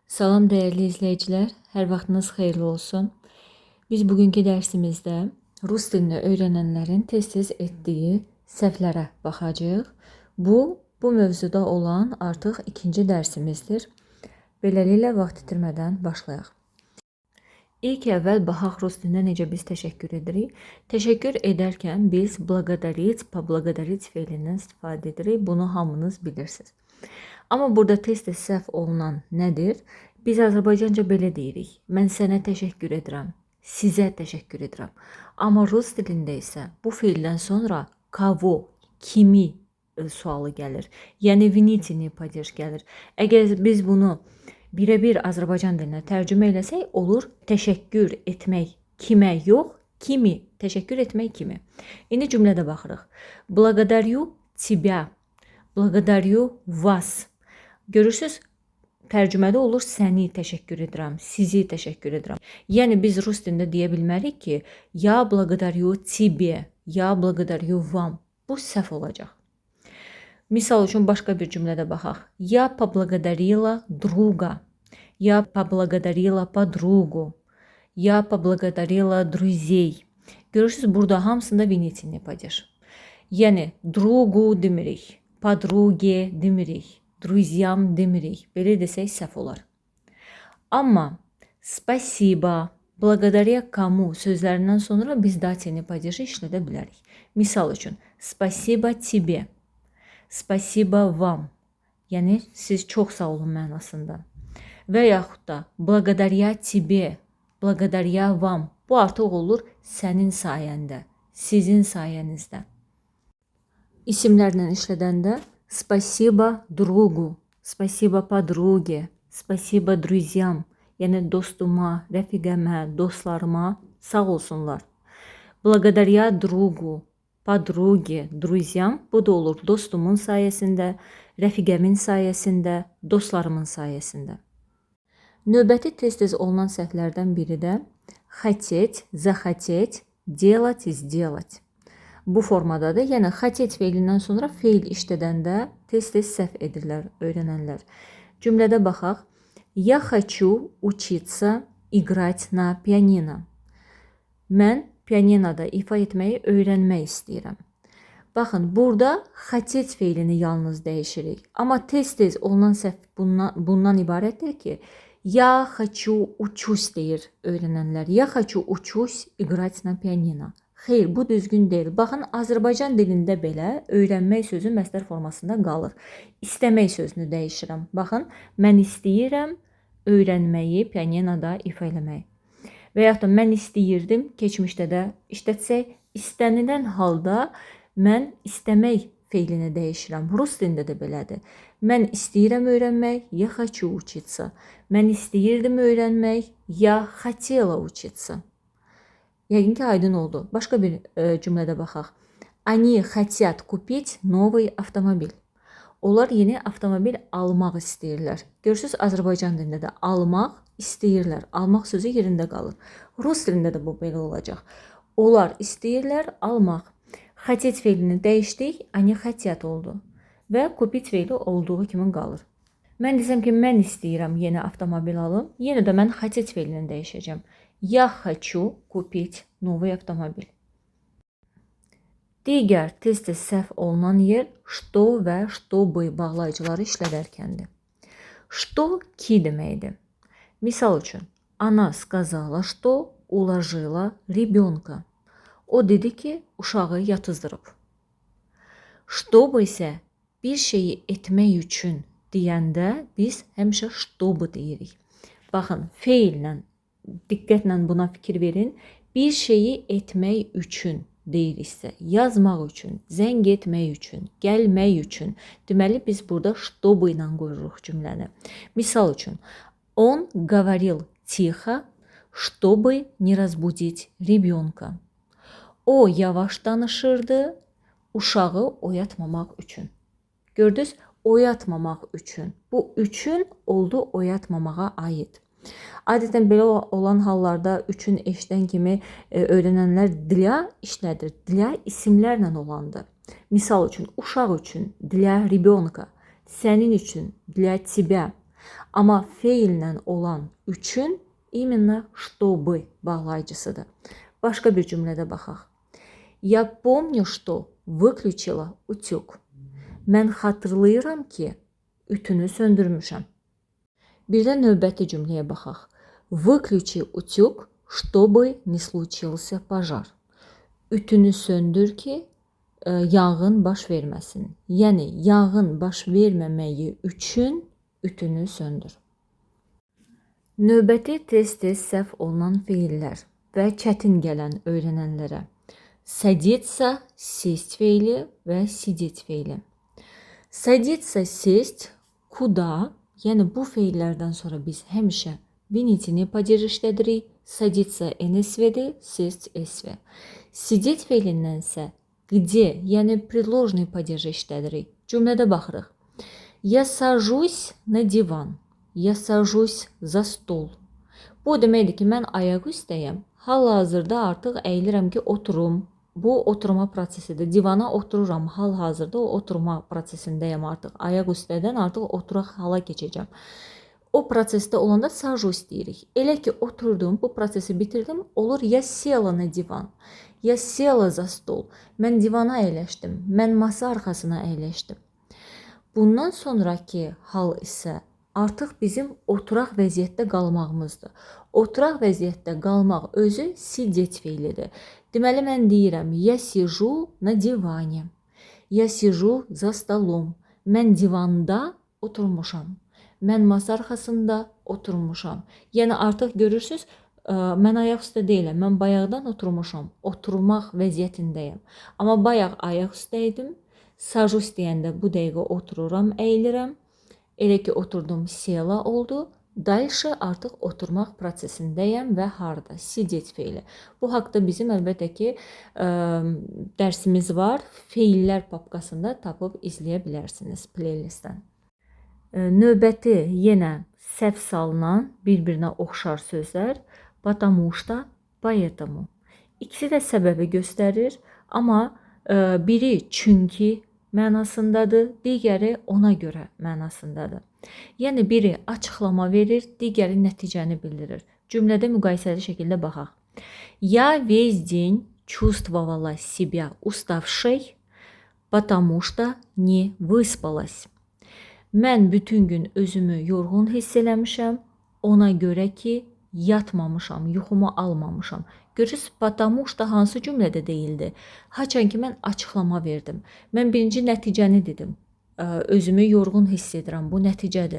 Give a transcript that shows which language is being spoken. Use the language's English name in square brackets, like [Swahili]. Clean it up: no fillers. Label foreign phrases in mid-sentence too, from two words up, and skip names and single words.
[Azerbaijani] Salam değerli izleyiciler, hər vaxtınız xeyirli olsun. Biz bugünkü dərsimizdə rus dilini öyrənənlərin tez-tez etdiyi səhvlərə baxacağıq. Bu mövzuda olan artıq ikinci dərsimizdir. Beləliklə vaxt itirmədən başlayaq. İlk əvvəl baxaq rus dilində necə biz təşəkkür edirik. Təşəkkür edərkən biz [Russian] благодарить, поблагодарить [Azerbaijani] feilindən istifadə edirik. Bunu hamınız bilirsiniz. Amma burada tez-tez səhv olunan nədir? Biz Azərbaycanca belə deyirik. Mən sənə təşəkkür edirəm, sizə təşəkkür edirəm. Amma rus dilində isə bu feildən sonra kavo, kimi sualı gəlir. Yəni [Russian] винительный падеж [Azerbaijani] gəlir. Əgər biz bunu birə-bir Azərbaycan dilinə tərcümə eləsək, olur təşəkkür etmək kimə yox, kimi, təşəkkür etmək kimi. İndi cümlədə baxırıq. [Russian] Благодарю тебя, благодарю вас. [Azerbaijani] Görürsüz, tərcümədə olur səni təşəkkür edirəm, sizi təşəkkür edirəm. Yəni biz rus dilində deyə bilmərik ki, [Russian] я благодарю тебе, я благодарю вам. [Azerbaijani] Bu səhv olacaq. Misal üçün başqa bir cümlədə baxaq. [Russian] Я поблагодарила друга, я поблагодарила подругу, я поблагодарила друзей. [Azerbaijani] Görürsüz, burada hamısında [Russian] винительный падеж. [Azerbaijani] Yəni другу demirik, подруге demirik. Друзьям demirik. Belə desək səhv olar. Amma [Russian] спасибо, благодаря кому [Azerbaijani] sözlərindən sonra biz [Russian] дательный падежи [Azerbaijani] işlədə bilərik. Misal üçün, [Russian] спасибо тебе, спасибо вам. [Azerbaijani] Yəni siz çox sağ olun mənasında. Və yaxud da [Russian] благодаря тебе, благодаря вам. [Azerbaijani] Bu artıq olur sənin sayəndə, sizin sayənizdə. İsimlərlə işlədəndə [Russian] спасибо другу, спасибо подруге, спасибо друзьям. [Azerbaijani] Yəni dostuma, rəfiqəmə, dostlarıma sağ olsunlar. [Russian] Благодаря другу, подруге, друзьям. [Azerbaijani] Bu da olur dostumun sayəsində, rəfiqəmin sayəsində, dostlarımın sayəsində. Növbəti tez-tez olunan səhvlərdən biri də [Russian] хотеть, захотеть, делать, сделать. [Azerbaijani] Bu formadadır. Yəni хотеть feilindən sonra feil işlədəndə tez-tez səhv edirlər öyrənənlər. Cümlədə baxaq. [Russian] Я хочу учиться играть на пианино. [Azerbaijani] Mən pianinoda ifa etməyi öyrənmək istəyirəm. Baxın, burada хотеть feilini yalnız dəyişirik. Amma tez-tez olunan səhv bundan ibarətdir ki, [Russian] я хочу учусь [Azerbaijani] deyir öyrənənlər. [Russian] Я хочу учусь играть на пианино. [Azerbaijani] Xeyr, bu düzgün deyil. Baxın, Azərbaycan dilində belə öyrənmək sözü məsdər formasında qalır. İstəmək sözünü dəyişirəm. Baxın, mən istəyirəm öyrənməyi pianinoda ifa eləmək. Və yaxud da mən istəyirdim keçmişdə də işlətsək, istənilən halda mən istəmək feilini dəyişirəm. Rus dilində də belədir. Mən istəyirəm öyrənmək, [Russian] я хочу учиться. [Azerbaijani] Mən istəyirdim öyrənmək, [Russian] я хотела учиться. [Azerbaijani] Yəqin ki, aydın oldu. Başqa bir cümlədə baxaq. [Russian] Они хотят купить новый автомобиль. [Azerbaijani] Onlar yeni avtomobil almaq istəyirlər. Görürsüz, Azərbaycan dilində də almaq istəyirlər. Almaq sözü yerində qalır. Rus dilində də bu belə olacaq. Onlar istəyirlər almaq. Хотеть feilini dəyişdik, [Russian] они хотят oldu. [Azerbaijani] Və купить feili olduğu kimi qalır. Mən desəm ki, mən istəyirəm yeni avtomobil alım, yenə də mən хотеть feilini dəyişəcəm. [Russian] Я хочу купить новый автомобиль. [Azerbaijani] Digər tez-tez səhv olunan yer что və чтобы bağlayıcıları işlədərkəndir. Что ki deməkdir. Misal üçün, [Russian] она сказала, что уложила ребенка. [Azerbaijani] O dedi ki, uşağı yatızdırıb. Чтобы isə bir şeyi etmək üçün deyəndə biz həmişə чтобы deyirik. Baxın, feillə diqqətlə buna fikir verin. Bir şeyi etmək üçün deyiriksə, yazmaq üçün, zəng etmək üçün, gəlmək üçün. Deməli, biz burada чтобы ilə qoyuruq cümləni. Misal üçün, [Russian] он говорил тихо, чтобы не разбудить ребенка. [Azerbaijani] O yavaş danışırdı, uşağı oyatmamaq üçün. Gördünüz, oyatmamaq üçün. Bu üçün oldu oyatmamağa aid. Adətən belə olan hallarda üçün eşidən kimi öyrənənlər для işlədir. Для isimlərlə olandır. Misal üçün, uşaq üçün [Russian] для ребенка, [Azerbaijani] sənin üçün [Russian] для тебя. [Azerbaijani] Amma feillə olan üçün [Russian] именно чтобы [Azerbaijani] bağlayıcısıdır. Başqa bir cümlədə baxaq. [Russian] Я помню, что выключила утюг. [Azerbaijani] Mən xatırlayıram ki, ütünü söndürmüşəm. Bir də növbəti cümləyə baxaq. [Russian] Выключи утюг, чтобы не случился пожар. [Azerbaijani] Ütünü söndür ki, yanğın baş verməsin. Yəni, yanğın baş verməməyi üçün ütünü söndür. Növbəti tez-tez səhv olunan feillər və çətin gələn öyrənənlərə. [Russian] Садиться, сесть [Azerbaijani] feili və сидеть feili. [Russian] Садиться, сесть, куда? [Azerbaijani] Yəni, bu feillərdən sonra biz həmişə [Russian] винительный падеж [Azerbaijani] işlədirik. Садиться NSV-dir, сесть SV. Сидеть feilindən isə где, yəni [Russian] предложный падежи [Azerbaijani] işlədirik. Cümlədə baxırıq. [Russian] Я сажусь на диван. Я сажусь за стол. [Azerbaijani] Bu deməkdir ki, mən ayaq üstəyəm. Hal-hazırda artıq əyilirəm ki, oturum. Bu oturma prosesidir. Divana otururam. Hal-hazırda o oturma prosesindəyəm artıq. Ayaq üstədən artıq oturaq hala keçəcəm. O prosesdə olanda сажусь deyirik. Elə ki, oturdum, bu prosesi bitirdim, olur ya [Russian] села на диван, [Azerbaijani] ya [Russian] села за стол. [Azerbaijani] Mən divana əyləşdim, mən masa arxasına əyləşdim. Bundan sonraki hal isə artıq bizim oturaq vəziyyətdə qalmağımızdır. Oturaq vəziyyətdə qalmaq özü сидеть feilidir. Deməli, mən deyirəm, [Russian] я сижу на диване, я сижу за столом. [Azerbaijani] Mən divanda oturmuşam. Mən masa arxasında oturmuşam. Yəni, artıq görürsünüz, mən ayaq üstə deyiləm. Mən bayaqdan oturmuşam. Oturmaq vəziyyətindəyəm. Amma bayaq ayaq üstəydim. Сажусь deyəndə bu dəqiqə otururam, əyilirəm. Elə ki, oturdum, sela oldu. Dальше artıq oturmaq prosesindəyəm və harda? Сидеть feili. Bu haqda bizim əlbəttə ki, dərsimiz var. Feillər papkasında tapıb izləyə bilərsiniz playlistdən. Növbəti yenə səhv salınan bir-birinə oxşar sözlər. [Russian] Потому что, поэтому. [Azerbaijani] İkisi də səbəbi göstərir, amma biri çünki mənasındadır, digəri ona görə mənasındadır. Yəni, biri açıqlama verir, digəri nəticəni bildirir. Cümlədə müqayisəli şəkildə baxaq. [Russian] Я весь день чувствовала себя уставшей, потому что не выспалась. [Azerbaijani] Mən bütün gün özümü yorğun hiss eləmişəm, ona görə ki, yatmamışam, yuxumu almamışam. Görürsünüz, [Russian] потому что [Azerbaijani] hansı cümlədə deyildi? Haçan ki, mən açıqlama verdim. Mən birinci nəticəni dedim. Özümü yorğun hiss edirəm, bu nəticədir.